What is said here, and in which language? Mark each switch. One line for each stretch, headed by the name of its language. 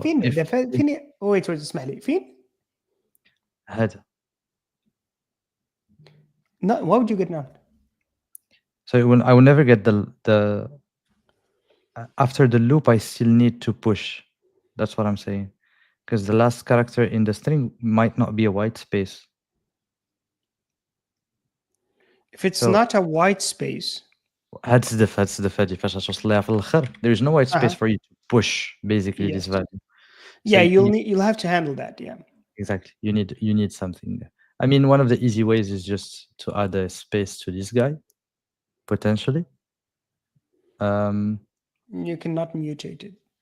Arabic: فين
English: wait,
Arabic: اسمح لي. فين؟ هذا.
English: No, why would you get none? So I will never get the after the loop, I still need to push. That's what I'm saying. Because the last character in the string might not be a white space. If it's not a white space.
Arabic: هتصدف فاش توصل لها في الاخر.
English: There is no white space for you to push basically this value. So yeah, you'll have to handle that. Yeah. Exactly. You need something there. I mean, one of the easy ways is just to add a space to this guy, potentially. You cannot mutate it.